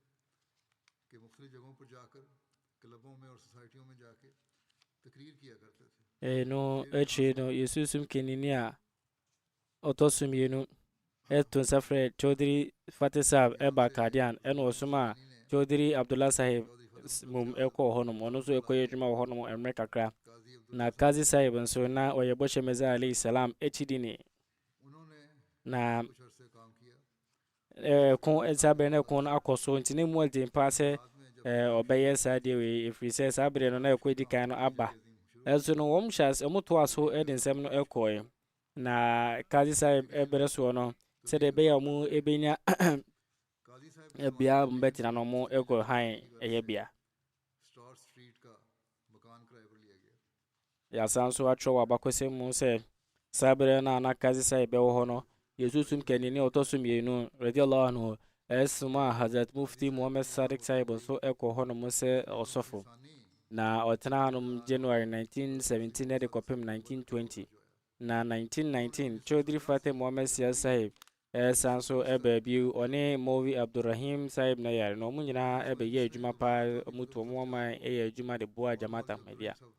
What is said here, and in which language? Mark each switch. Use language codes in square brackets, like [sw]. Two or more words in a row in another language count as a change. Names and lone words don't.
[ak] no akyire no yɛsusum kɛnini a ɔtɔ so mmienu ɛto nsa frɛ Chaudhry Fateh Sahib ɛba Qadian ɛna ɔsom a Chaudhry Abdullah Sahib mum ɛkɔɔ hɔnom ɔno nso ɛkɔyɛ adwuma wɔ hɔnom mmerɛ kakra na Qazi Sahib nso na ɔyɛ bɔhyɛ mɛza [ar] عليه السلام [ak] akyidi ne na saa berɛ no ɛko no akɔ so nti ne mu ɔden paa sɛ ɔbɛyɛ saa deɛ wei ɛfiri sɛ saa berɛ no na ɛkɔ di kan no aba ɛnso no ɔmotoa so de nsɛm no ɛkɔɛ na Qazi Sahib ɛberɛ soɔ no sɛdeɛ ɛbɛyɛ a ɔmo ɛbɛnya bea mbɛtena no ɔmo ɛkɔ han ɛyɛ bea yɛasan nso atwerɛ wɔ abakɔsɛm mu sɛ saa berɛ no a na Qazi Sahib bɛwɔ hɔ no yɛsusum kɛnini a ɔtɔ so mmienu [ar] رضي الله عنه [ak] ɛsom a Hazrat Mufti Muhammad Sadiq Sahib nso ɛkɔ hɔ nom sɛ ɔsɔfo na ɔtena hanom January 1917 ɛde kɔpem 1920 na 1919 Chaudhry Fateh Mohammed Seal Sahib ɛsan so ɛbaabi ɔne Maulvi Abdurrahim Sahib na yare na ɔmo nyinaa ɛbɛyɛ adwuma paa ɔmo to ɔmo ɔman ɛyɛ adwuma de boa Jamaat Ahmadiyya